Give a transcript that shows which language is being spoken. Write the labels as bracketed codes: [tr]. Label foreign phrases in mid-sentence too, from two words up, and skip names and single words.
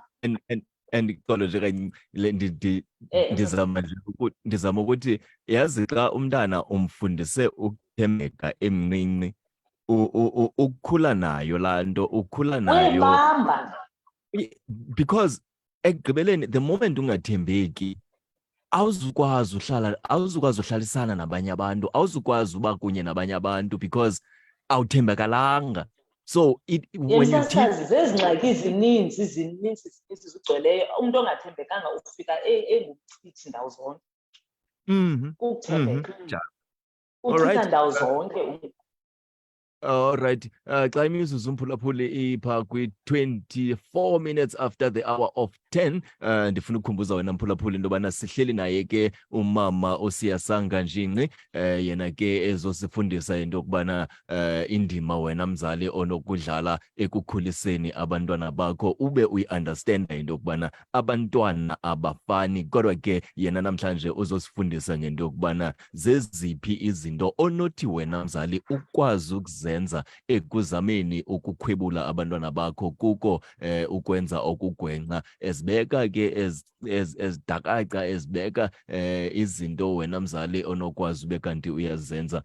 [xh] ndixolo nje kancinci ndizama ukuthi yazi xa umntana umfundise ukuthembeka emncinci ukukhula nayo laa nto, ukhula nayo uyibamba, because ekugqibeleni [en] the moment [xh] ungathembeki awuzukwazi uhlalisana nabanye abantu, awuzukwazi uba kunye nabanye abantu because awuthembekalanga. [en] So when you [xh] zezi ngxaki zininzi zigcweleyo, umntu ongathembekanga ufika engumchithi ndawo zonke. Ukuthembeka uchitha ndawo zonke. Alright, xa imizuzu umphulaphuli ipha kwi-24 [en] minutes after the hour of 10, [xh] ndifuna ukukhumbuza wena mphulaphuli into yobana sihleli naye ke umama Siyasanga Jingqi, yena ke ezosifundisa into yokubana indima wena mzali onokudlala ekukhuliseni abantwana bakho, ube uyi-understanda into yokubana abantwana abafani, kodwa ke yena namhlanje uzosifundisa ngento yokubana zeziphi izinto onothi wena mzali ukwazi ukuzenza ekuzameni ukukhwebula abantwana bakho, kuko ukwenza okugwenxa, ezibeka ke ezidakaca, ezibeka izinto wena mzali onokwazi ube kanti uyazenza.